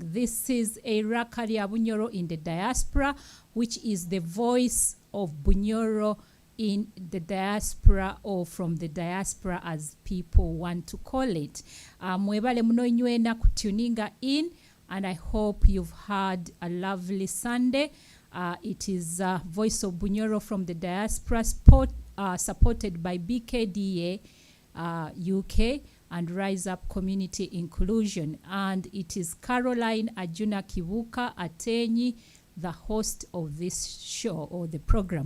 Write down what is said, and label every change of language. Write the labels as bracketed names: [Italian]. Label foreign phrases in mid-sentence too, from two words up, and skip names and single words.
[English] This is Status of Bunyoro in the diaspora, which is the voice of Banyoro in the diaspora, or from the diaspora as people want to call it. [Nyoro] Mwebale muno inywena kutuninga in, [English] and I hope you've had a lovely Sunday. It is Voice of Banyoro from the diaspora, supported by BKDA UK and Rise Up Community Inclusion. And it is Caroline Ajuna Kivuka Atenyi, the host of this show or the program.